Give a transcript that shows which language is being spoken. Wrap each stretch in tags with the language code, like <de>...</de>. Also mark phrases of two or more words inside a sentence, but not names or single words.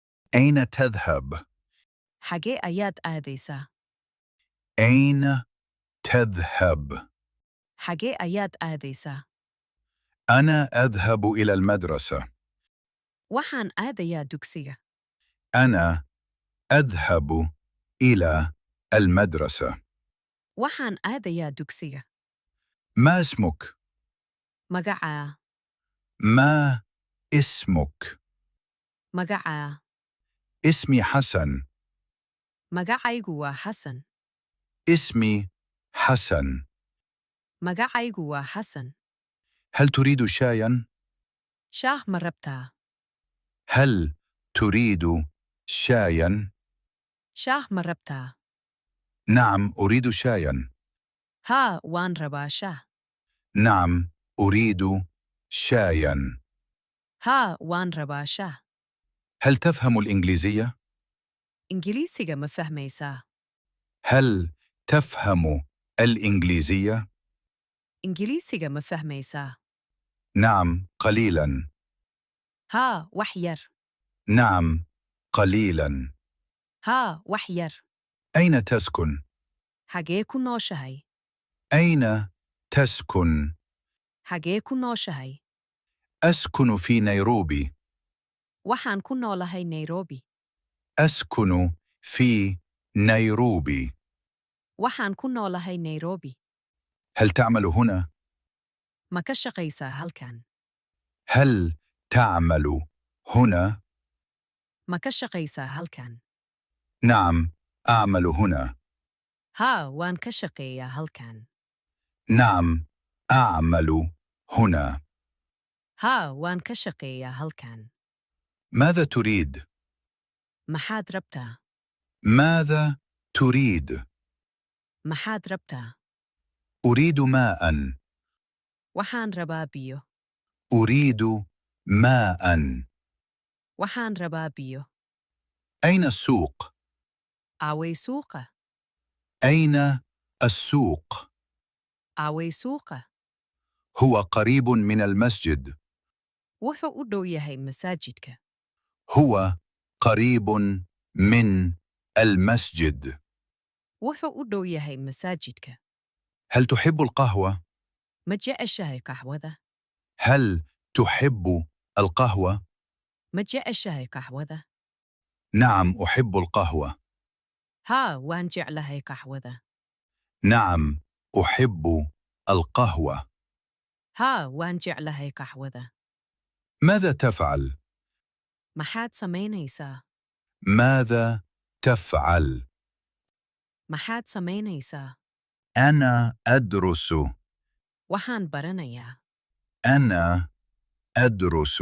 <ar>أين تذهب؟</ar> <so>Xagee ayaad aadaysaa?</so> <ar>أين تذهب؟</ar> <so>Xagee ayaad aadaysaa?</so> <ar>أنا أذهب إلى المدرسة.</ar> <so>Waxaan aadayaa dugsiga.</so> <ar>أنا أذهب إلى المدرسة.</ar> <so>Waxaan aadayaa dugsiga.</so> <ar>ما اسمك؟</ar> <so>Magacaa.</so> <ar>ما اسمك؟</ar> <so>Magacaa.</so> <ar>اسمي حسن.</ar> <so>Magacaygu waa Xasan.</so> <ar>اسمي حسن.</ar> <so>Magacaygu waa Xasan.</so> <ar>هل تريد شاياً؟</ar> <so>Shaah ma rabtaa?</so> <ar>هل تريد شاياً؟</ar> <so>Shaah ma rabtaa?</so> <ar>نعم أريد شاياً.</ar> <so>Haa, waan rabaa shaah.</so> <ar>نعم أريد شاياً.</ar> <so>Haa, waan rabaa shaah.</so> <ar>هل تفهم الإنجليزية؟</ar> <so>Ingiriisiga ma fahmaysaa?</so> <ar>هل تفهم الإنجليزية؟</ar> <so>Ingiriisiga ma fahmaysaa?</so> <ar>نعم قليلاً.</ar> <so>Haa, wax yar.</so> <ar>نعم قليلاً.</ar> <so>Haa, wax yar.</so> <ar>أين تسكن؟</ar> <so>Xagee ku nooshahay?</so> <ar>أين تسكن؟</ar> <so>Xagee ku nooshahay?</so> <ar>أسكن في نيروبي.</ar> <so>Waxaan ku noolahay Nairobi.</so> <ar>أسكن في نيروبي.</ar> <so>Waxaan ku noolahay Nairobi.</so> <ar>هل تعمل هنا؟</ar> <so>Ma ka shaqaysaa halkan?</so> <ar>هل تعمل هنا؟</ar> <so>Ma ka shaqaysaa halkan?</so> <ar>نعم أعمل هنا.</ar> <so>Haa, waan ka shaqeeyaa halkan.</so> <ar>نعم أعمل هنا.</ar> <so>Haa, waan ka shaqeeyaa halkan.</so> <ar>ماذا تريد؟</ar> <so>Maxaad rabtaa?</so> <ar>ماذا تريد؟</ar> <so>Maxaad rabtaa?</so> <ar>أريد ماء.</ar> <so>Waxaan rabaa biyo.</so> <ar>أريد ماء.</ar> <so>Waxaan rabaa biyo.</so> <ar>أين السوق؟</ar> <so>Aaway suuqa?</so> <ar>أين السوق؟</ar> <so>Aaway suuqa?</so> <ar>هو قريب من المسجد.</ar> <so>Wuxuu u dhow yahay masaajidka.</so> <ar>هو قريب من المسجد.</ar> <so>Wuxuu u dhow yahay masaajidka.</so> <ar>هل تحب القهوة؟</ar> <so>Ma jeceshahay qaxwada?</so> <ar>هل تحب القهوة؟</ar> <so>Ma jeceshahay qaxwada?</so> <ar>نعم أحب القهوة.</ar> <so>Haa, waan jeclahay qaxwada.</so> <ar>نعم أحب القهوة.</ar> <so>Haa, waan jeclahay qaxwada.</so> <ar>ماذا تفعل؟</ar> <so>Maxaad samaynaysaa?</so> <ar>ماذا تفعل؟</ar> <so>Maxaad samaynaysaa?</so> <ar>أنا أدرس.</ar> <so>Waxaan baranayaa.</so> <ar>أنا أدرس.</ar>